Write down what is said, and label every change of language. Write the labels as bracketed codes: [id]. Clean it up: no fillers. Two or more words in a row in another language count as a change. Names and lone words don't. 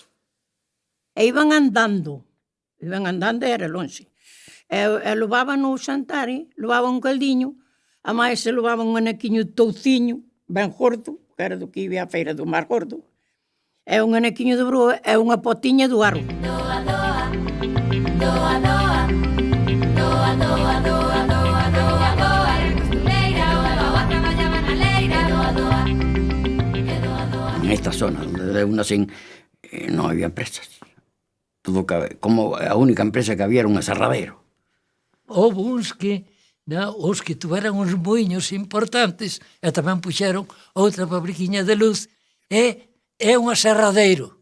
[gl] E iban andando e era longe. E levaban o xantar, levaban un caldiño, a máis se levaban un anequiño de touciño, ben gordo, que era do que iba a feira do mar gordo, e un anequiño de broa e unha potiña do arro. Doa, doa, doa, doa, doa, doa, doa, doa, doa, doa, era costureira, o levaba a traballaba na leira, doa, doa, e doa, doa. En esta zona donde eu nací non había empresas. Como a única empresa que había era un aserradero. Houve uns que, os que tuveran uns moinhos importantes e tamén puxeron outra fabriquiña de luz e un aserradeiro.